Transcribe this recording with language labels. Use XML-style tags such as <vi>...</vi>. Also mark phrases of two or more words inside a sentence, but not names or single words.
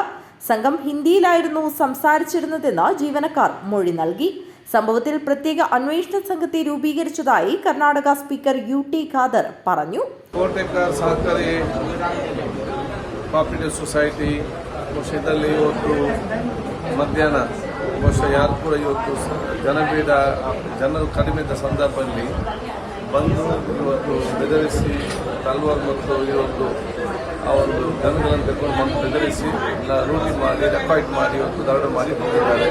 <ml>സംഘം ഹിന്ദിയിലായിരുന്നു സംസാരിച്ചിരുന്നതെന്ന് ജീവനക്കാർ മൊഴി നൽകി. സംഭവത്തിൽ പ്രത്യേക അന്വേഷണ സംഘത്തെ രൂപീകരിച്ചതായി കർണാടക സ്പീക്കർ UT ഖാദർ പറഞ്ഞു.</ml> <kn>ಕೋಟೆಕಾರ್ ಸಹಕಾರಿ</kn> <en>cooperative society</en> <kn>ಬಹುಶಃ ಇವತ್ತು ಮಧ್ಯಾಹ್ನ ಬಹುಶಃ ಯಾರು ಕೂಡ ಇವತ್ತು ಜನರು ಕಡಿಮೆ ಇದ್ದ ಸಂದರ್ಭದಲ್ಲಿ ಬಂದು ಇವತ್ತು ಬೆದರಿಸಿ ತಲ್ವಾರ್ ಮತ್ತು ಇವತ್ತು ಆ ಒಂದು ಜನಗಳನ್ನು ತೆಗೆದುಕೊಂಡು ಬಂದು ಬೆದರಿಸಿ ರೂಢಿ ಮಾಡಿ ರೆಕಾರ್ಡ್ ಮಾಡಿ ಇವತ್ತು ದರೋಡೆ ಮಾಡಿ ಹೋಗಿದ್ದಾರೆ.</kn>